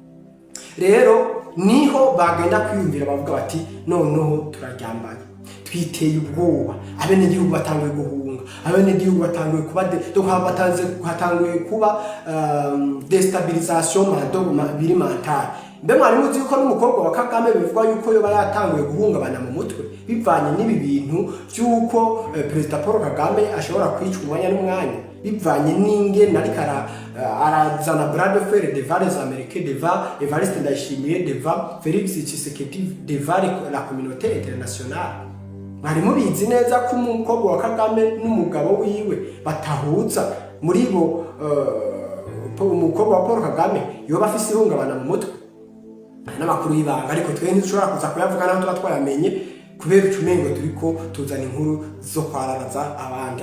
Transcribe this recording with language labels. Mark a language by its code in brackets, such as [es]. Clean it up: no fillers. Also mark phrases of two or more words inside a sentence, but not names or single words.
[rn] Rero niho bagenda kwiyumvira bavuga bati noneho turaryambanye, twiteye ubwoba, abene gihugu batanguye guhunga, abene gihugu batanguye kuba hatanguye kuba destabilisation biri mentale. Mbe mwari muzi yuko n'umukobwa wa Kagame bivugwa yuko yoba yatanguye guhungabana mu mutwe bivanye n'ibi bintu byuko Perezida Paul Kagame ashobora kwica umwanya n'umwanya, bivanye n'ingene ariko arazana [fr] bras de fer devant les Américains, devant Evariste Ndayishimiye, devant Félix Tshisekedi, devant la communauté internationale. [rn] Mwari mubizi neza ko umukobwa wa Kagame n'umugabo wiwe batahuza muri bo. Umukobwa wa Paul Kagame yoba afise ihungabana mu mutwe n'amakuru y'ibanga, ariko twe ntishobora kuza kuyavuga naho tuba twayamenye kubera ucumengo turiko tuzana inkuru zo kwararaza abandi.